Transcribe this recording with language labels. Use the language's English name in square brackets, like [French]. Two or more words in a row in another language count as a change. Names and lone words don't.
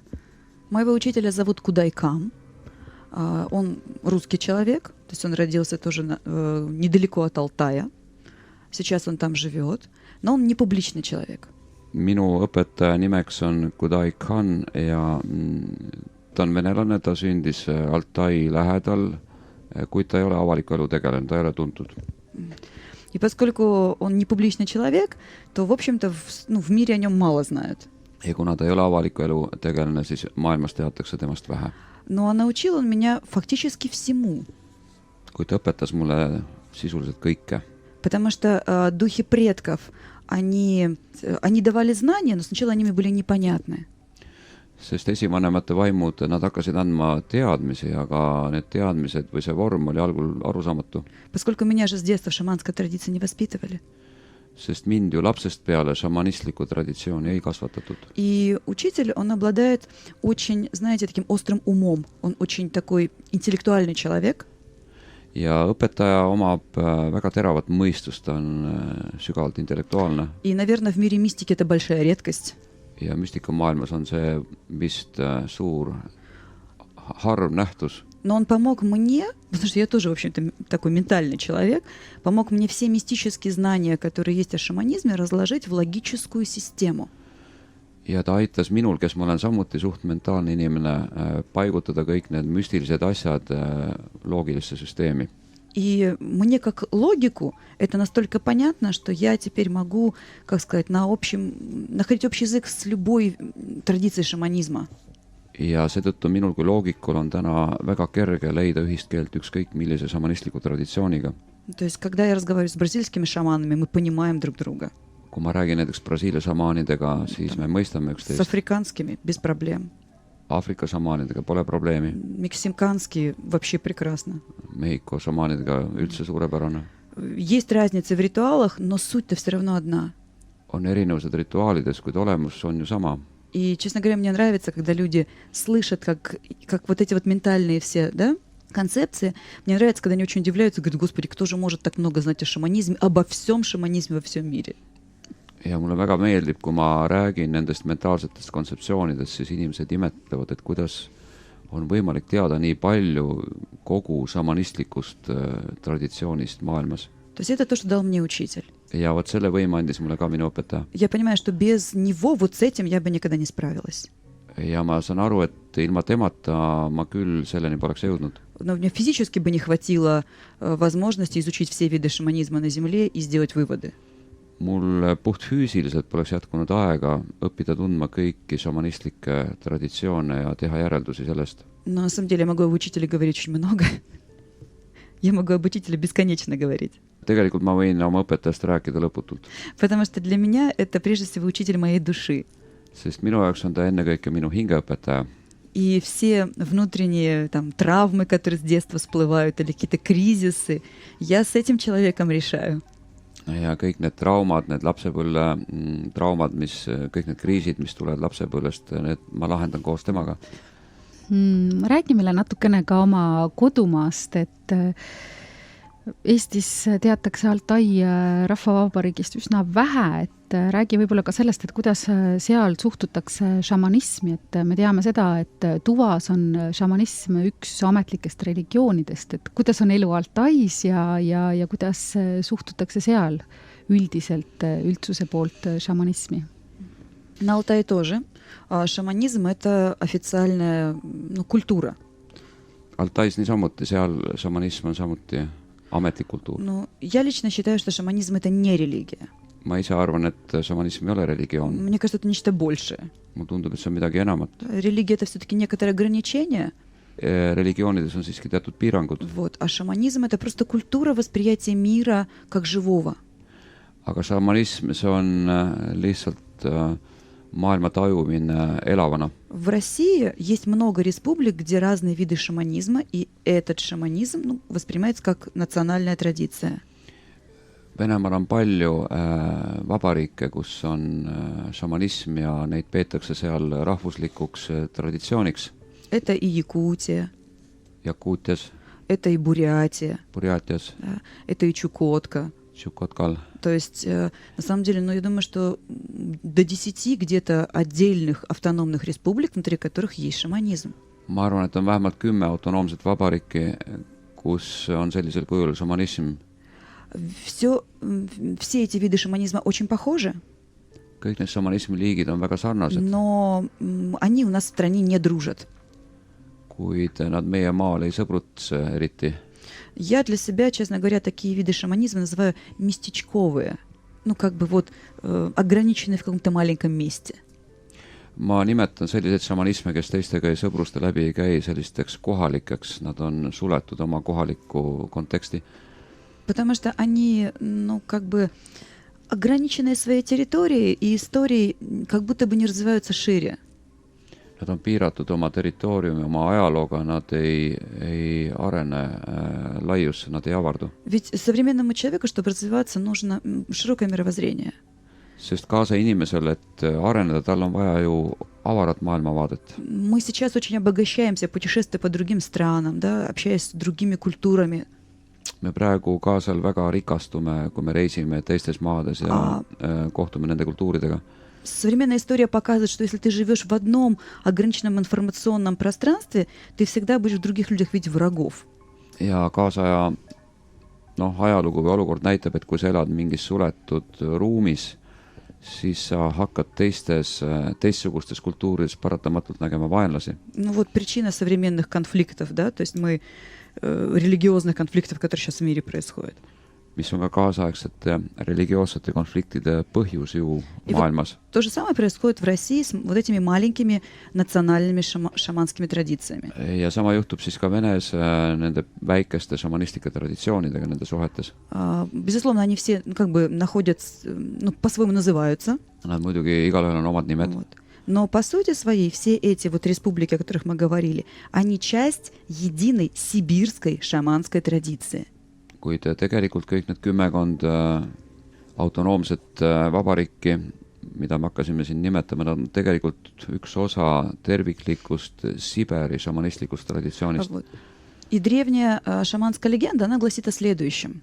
[Russian] Моего учителя зовут Кудайкам. Он русский человек, то есть он родился тоже недалеко от Алтая. Сейчас он там живет, но он не публичный человек. [Estonian] Minu õpetaja nimeks on Kudaikan ja ta on venelane, ta sündis Altai lähedal, kuid ta ei ole avaliku elu tegelane, ta ei ole tuntud. [Russian] И поскольку он не публичный человек, то, в общем-то, в мире о нем мало знают. [Estonian] Ja kuna ta ei ole avaliku elu tegelane, siis maailmas teatakse temast vähe. [Russian] Но научил он меня фактически всему. [Estonian] Kuid ta õpetas mulle sisuliselt kõike. [Russian] Потому что духи предков, они давали знания, но сначала они были непонятны. [Estonian] Sest esivanemate vaimud, nad hakkasid andma teadmisi, aga need teadmised või see vorm oli algul arusaamatu. [Russian] Поскольку меня же с детства в шаманской традиции не воспитывали. [Estonian] sest mind ju lapsest peale šamanistlikku traditsiooni ei kasvatatud. [Russian] И учитель, он обладает очень, знаете, таким острым умом. Он очень такой интеллектуальный человек. [Estonian] Ja õpetaja omab väga teravat mõistust, ta on sügavalt intellektuaalne. [Russian] И, наверное, в мире мистики это большая редкость. [Estonian] Ja müstikamaailmas on see vist suur harv nähtus. [Russian] Но он помог мне, потому что я тоже, в общем-то, такой ментальный человек, помог мне все мистические знания, которые есть о шаманизме, разложить в логическую систему. [Estonian] Ja ta aitas minul, kes ma olen samuti suht mentaalne inimene, paigutada kõik need müstilised asjad loogilisse süsteemi. [Russian] И мне как логику это настолько понятно, что я теперь могу, как сказать, находить общий язык с любой традицией шаманизма. [Estonian] Ja seetõttu minul kui loogikul on täna väga kerge leida ühist keelt ükskõik millise šamanistliku traditsiooniga. [Russian] То есть, когда я разговариваю с бразильскими шаманами, мы понимаем друг друга. [Estonian] Kui ma räägin näiteks Brasiilia šamaanidega, siis me mõistame [Russian] С [Estonian] üksteist. [Russian] африканскими без проблем. [Estonian] Aafrika šamaanidega pole probleemi. [Russian] Мексиканские вообще прекрасно. [Estonian] Mehhiko šamaanidega üldse suurepärane. [Russian] Есть разницы в ритуалах, но суть-то все равно одна. [Estonian] On erinevused rituaalides, kuid olemus on ju sama. [Russian] И, честно говоря, мне нравится, когда люди слышат, как вот эти вот ментальные все, да, концепции. Мне нравится, когда они очень удивляются, говорят, господи, кто же может так много знать о шаманизме, обо всем шаманизме во всем мире. [Estonian] Ja mulle väga meeldib, kui ma räägin nendest mentaalsetest kontseptsioonidest, siis inimesed imetlevad, et kuidas on võimalik teada nii palju kogu šamanistlikust traditsioonist maailmas. [Russian] То есть это то, что дал мне учитель. [Estonian] Ja vot selle võime andis mulle ka minu õpetaja. [Russian] Я понимаю, что без него вот с этим я бы никогда не справилась. [Estonian] Ja ma saan aru, et ilma temata ma küll selleni poleks jõudnud. [Russian] Но мне физически бы не хватило возможности изучить все виды шаманизма на Земле и сделать выводы. [Estonian] Mul puhtfüüsiliselt poleks jätkunud aega õppida tundma kõiki šamanistlikke traditsioone ja teha järeldusi sellest. [Russian] Но на самом деле я могу об учителе говорить очень много. Я могу об учителе бесконечно говорить. [Estonian] Tegelikult ma võin oma õpetajast rääkida lõputult. [Russian] Потому что для меня это прежде всего учитель моей души. [Estonian] Sest minu jaoks on ta ennekõike minu hingeõpetaja. [Russian] И все внутренние там травмы, которые с детства всплывают, или какие-то кризисы, я с этим человеком решаю. [Estonian] Ja kõik need traumad, need lapsepõlve traumad, kõik need kriisid, mis tulevad lapsepõlvest, need ma lahendan koos temaga. Räägi meile natukene ka oma kodumaast, et Eestis teatakse Altai rahvavabariigist üsna vähe, et räägi võib-olla ka sellest, et kuidas seal suhtutakse šamanismi, et me teame seda, et Tuvas on šamanism üks ametlikest religioonidest, et kuidas on elu Altais ja kuidas suhtutakse seal üldiselt üldsuse poolt šamanismi? [Russian] На Алтае тоже. Шаманизм — это официальная культура. [Estonian] Altais niisamuti, seal šamanism on samuti ametlik kultuur. [Russian] Ну, я лично считаю, что шаманизм — это не религия. [Estonian] Ma ise arvan, et šamanism ei ole religioon. [Russian] Мне кажется, это нечто большее. [Estonian] Mulle tundub, et see on midagi enamat. [Russian] Религия — это все-таки некоторое ограничение. [Estonian] Religioonides on siiski teatud piirangud. [Russian] Вот. А шаманизм — это просто культура восприятия мира как живого. [Estonian] Aga šamanism, see on lihtsalt maailma tajumine elavana. [Russian] В России есть много республик, где разные виды шаманизма, и этот шаманизм воспринимается как национальная традиция. [Estonian] Venemaal on palju vabariike, kus on šamanism ja neid peetakse seal rahvuslikuks traditsiooniks. [Russian] Это и Якутия, [Estonian] Jakuutias, [Russian] это и Бурятия, [Estonian] Burjatias, [Russian] да, это и Чукотка. [Estonian] Tšukotkal. [Russian] То есть, на самом деле, я думаю, что до 10 где-то отдельных автономных республик, внутри которых есть шаманизм. [Estonian] Ma arvan, et on vähemalt 10 autonoomset vabariiki, kus on sellisel kujul šamanism. [Russian] Все эти виды шаманизма очень похожи, [Estonian] Kõik need šamanismi liigid on väga sarnased, [Russian] но они у нас в стране не дружат. [Estonian] kuid nad meie maal ei sõbrutse eriti. [Russian] Я для себя, честно говоря, такие виды шаманизма называю местечковые. Ограниченные в каком-то маленьком месте. [Estonian] Ma nimetan selliseid šamanisme, kes teistega ei sõbruste läbi ei käi, sellisteks kohalikeks, nad on suletud oma kohalikku konteksti. [Russian] Потому что они, ограниченные своей территорией, и истории как будто бы не развиваются шире. [Estonian] Nad on piiratud oma territooriumi, oma ajalooga, nad ei arene laiusse, nad ei avardu. [Russian] Ведь современному человеку, чтобы развиваться, нужно широкое мировоззрение. [Estonian] Sest kaasa inimesel, et areneda, tal on vaja ju avarat maailmavaadet. [Russian] Мы сейчас очень обогащаемся, путешествуя по другим странам, да, общаясь с другими культурами. [Estonian] Me praegu kaasal väga rikastume, kui me reisime teistes maades ja kohtume nende kultuuridega. [Russian] Современная история показывает, что если ты живешь в одном ограниченном информационном пространстве, ты всегда будешь в других людях видеть врагов. [Estonian] Ja kaasaja ajalugu või olukord näitab, et kui sa elad mingis suletud ruumis, siis sa hakkad teistsugustes kultuurides paratamatult nägema vaenlasi. [Russian] Ну вот причина современных конфликтов, да, то есть мы религиозных конфликтов, которые сейчас в мире происходят. [Estonian] Mis on ka kaasaegsete religioossete konfliktide põhjus ju maailmas. [Russian] То же самое происходит в России с вот этими маленькими национальными шаманскими традициями. [Estonian] Ja sama juhtub siis ka Venes nende väikeste šamanistlike traditsioonidega nende suhetes. [Russian] Безусловно, они все как бы находятся, по-своему называются. [Estonian] Nad muidugi igalühel on omad nimed. [Russian] Вот. Но по сути своей все эти вот республики, о которых мы говорили, они часть единой сибирской шаманской традиции. [Estonian] Kuid tegelikult kõik need 10 autonoomset vabariiki, mida me hakkasime siin nimetama, nad on tegelikult üks osa terviklikust Siberi šamanistlikust traditsioonist. [Russian] Вот. И древняя шаманская легенда, она гласит о следующем.